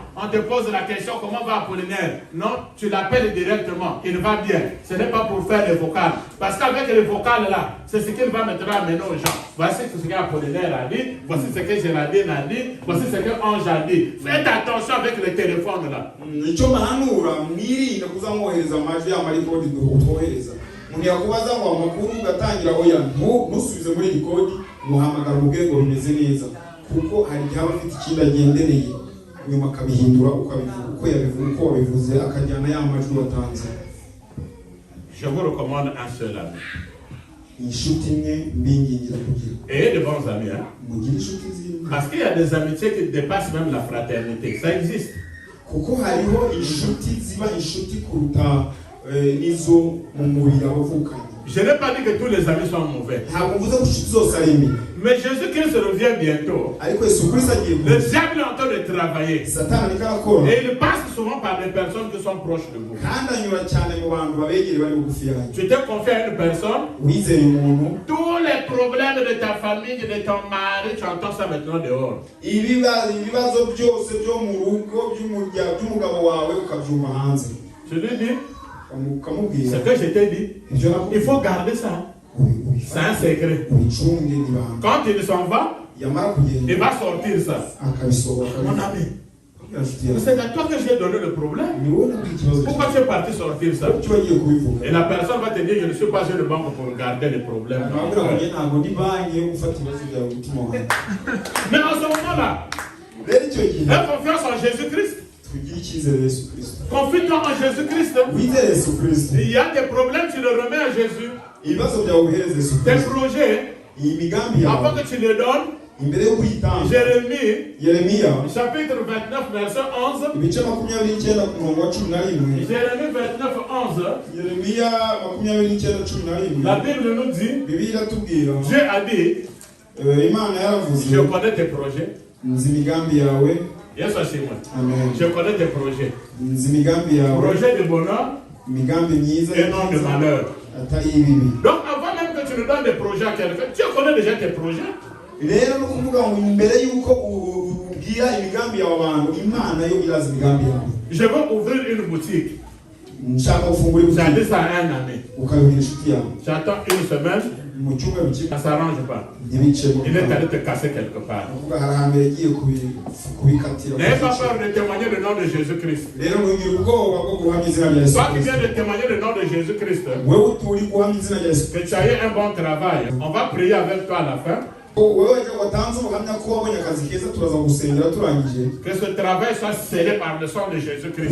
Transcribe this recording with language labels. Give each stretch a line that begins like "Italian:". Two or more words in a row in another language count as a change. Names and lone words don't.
French: On te pose la question, comment va Apollinaire? Non, tu l'appelles directement, il va bien. Ce n'est pas pour faire des vocales. Parce qu'avec les vocales là, c'est ce qu'il va maintenant amener aux gens. Voici ce que Apollinaire a dit, voici ce que Géraldine a dit, voici ce que Ange a dit. Faites attention avec le téléphone là.
Kinyarwanda: kuko hari haba afite ikindi agendereye nyuma akabihindura uko wabivuze akajyana ya majwi watanze.
French: Je vous recommande un seul ami.
Kinyarwanda: inshuti imwe mbingingira kugira
French: Et de bons amis, hein?
Kinyarwanda: mugire inshuti zimwe
French: Parce qu'il y a des amitiés qui dépassent même la fraternité. Ça existe.
Kinyarwanda: kuko hariho inshuti ziba inshuti kuruta izo mu mubiri abavukanye.
French: Je n'ai pas dit que tous les amis sont mauvais.
Kinyarwanda: ntabwo mvuze ko inshuti zose ari mbi,
French: Mais Jésus-Christ revient bientôt.
Kinyarwanda: ariko Yesu Kristo agiye
French: Le
Kinyarwanda: kuza.
French: diable est en train de travailler.
Kinyarwanda: Satani ariko arakora
French: Et il passe souvent par des personnes qui sont proches de vous.
Kinyarwanda: kandi anyura cyane mu bantu babegere bari bugufi yanyu.
French: Tu te confies à une personne,
Kinyarwanda: wizeye umuntu,
French: tous les problèmes de ta famille, de ton mari, tu entends ça maintenant dehors.
Kinyarwanda: ibibazo byose byo mu rugo by'umugabo wawe ukabyuma hanze.
French: Je lui dis,
Kinyarwanda: ukamubwira
French: ce que je t'ai dit,
Kinyarwanda: ibyo nakubwiye.
French: il faut garder ça. C'est un secret.
Kinyarwanda: ubicunge n'ibanga.
French: Quand il s'en va,
Kinyarwanda: yamara kugenda
French: il va sortir ça.
Kinyarwanda: akabisohora
French: Mon ami,
Kinyarwanda: akabisohora.
French: c'est à toi que j'ai donné le problème.
Kinyarwanda: ni wowe nabwiye ikibazo
French: Pourquoi tu es parti sortir ça?
Kinyarwanda: cyo bagiye kubivuga.
French: Et la personne va te dire, je ne suis pas une banque pour garder les problèmes.
Kinyarwanda: ntabwo njye ntabwo ndi banki yo gufata ibibazo byawe umutima wawe.
French: Mais en ce moment-là,
Kinyarwanda: rero icyo gihe
French: aie confiance en Jésus-Christ.
Kinyarwanda: tugire icyizere Yesu Kristo.
French: Confie-toi en Jésus-Christ.
Kinyarwanda: wizere Yesu Kristo.
French: Il y a des problèmes, tu les remets à Jésus.
Kinyarwanda: ibibazo byawe uhereze Yesu
French: Tes
Kinyarwanda: Kristo.
French: projets,
Kinyarwanda: iyi migambi
French: avant
Kinyarwanda: yawe
French: que tu les donnes,
Kinyarwanda: imbere yo kuyitanga.
French: Jérémie,
Kinyarwanda: Yeremiya
French: chapitre 29, verset 11.
Kinyarwanda: ibice 29 ku murongo wa 11.
French: Jérémie 29, 11.
Kinyarwanda: Yeremiya 29:11.
French: La Bible nous dit,
Kinyarwanda: Bibiliya iratubwira
French: Dieu a dit,
Kinyarwanda: Imana yaravuze
French: je connais tes projets.
Kinyarwanda: nzi imigambi yawe.
French: Yes, c'est moi. Amen. Je connais tes projets.
Kinyarwanda: nzi imigambi yawe,
French: Projet de bonheur
Kinyarwanda: imigambi myiza
French: et non de malheur.
Kinyarwanda: atari ibibi.
French: Donc avant même que tu ne donnes des projets à quelqu'un, tu connais déjà tes projets.
Kinyarwanda: rero no kuvuga ngo imbere y'uko ubwira imigambi yawe abantu, Imana yo irazi imigambi yawe.
French: Je veux ouvrir une boutique.
Kinyarwanda: nshaka gufungura
French: J'ai dit
Kinyarwanda: ibutike
French: ça à un ami.
Kinyarwanda: ukabibwira inshuti yawe
French: J'attends une semaine,
Kinyarwanda: mu cyumweru kimwe
French: ça ne s'arrange pas.
Kinyarwanda: ntibicemo.
French: Il est allé te casser quelque part.
Kinyarwanda: kuvuga hari ahambere yagiye kubikatira.
French: N'aie pas peur de témoigner le nom de Jésus-Christ.
Kinyarwanda: rero ntugire ubwoba bwo guhamya izina rya Yesu
French: Toi qui
Kinyarwanda: Kristo.
French: viens de témoigner le nom de Jésus-Christ,
Kinyarwanda: wewe uturi guhamya izina rya Yesu
French: que tu as eu un bon travail, on va prier avec toi à la fin.
Kinyarwanda: wowe watanze ubuhamya ko wabonye akazi keza, turaza gusengera turangije
French: Que ce travail soit scellé par le sang de Jésus-Christ.